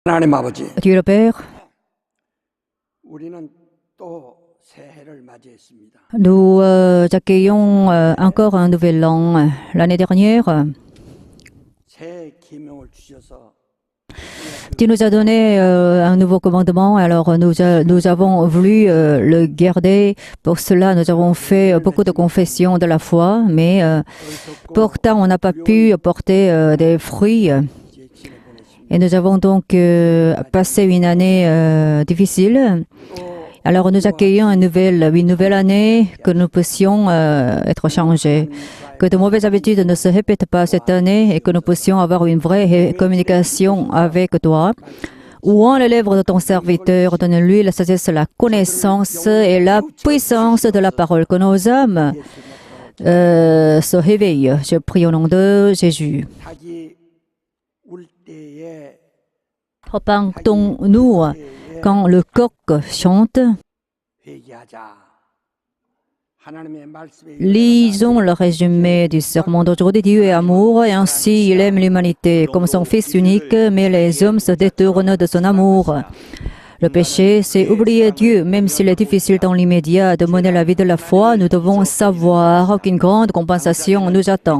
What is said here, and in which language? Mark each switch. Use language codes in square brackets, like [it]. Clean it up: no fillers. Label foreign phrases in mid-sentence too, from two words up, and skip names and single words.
[ko] 하나님 아버지, [fr] Dieu le Père, [ko] 우리는 또 새해를 맞이했습니다. [fr] nous accueillons encore un nouvel an. L'année dernière, [ko] 새 계명을 주셔서 [fr] tu nous as donné un nouveau commandement, alors nous avons voulu le garder. Pour cela, nous avons fait beaucoup de confessions de la foi, mais pourtant, on n'a pas pu porter des fruits. [ko] 이제 지내보냈습니다. [fr] Et nous avons donc passé une année difficile. Alors nous accueillons une nouvelle année, que nous puissions être changés, que de mauvaises habitudes ne se répètent pas cette année et que nous puissions avoir une vraie communication avec toi. Ouons les lèvres de ton serviteur, donne-lui la sagesse, la connaissance et la puissance de la parole, que nos âmes se réveillent. Je prie au nom de Jésus. [ko] 닭이 울 때에 [fr] Repentons-nous quand le coq chante. [ko] 회개하자. 하나님의 말씀에 [fr] Lisons le résumé du sermon d'aujourd'hui. Dieu est amour et ainsi il aime l'humanité comme son Fils unique, mais les hommes se détournent de son amour. Le péché, c'est oublier Dieu. Même s'il est difficile dans l'immédiat de mener la vie de la foi, nous devons savoir qu'une grande compensation nous attend.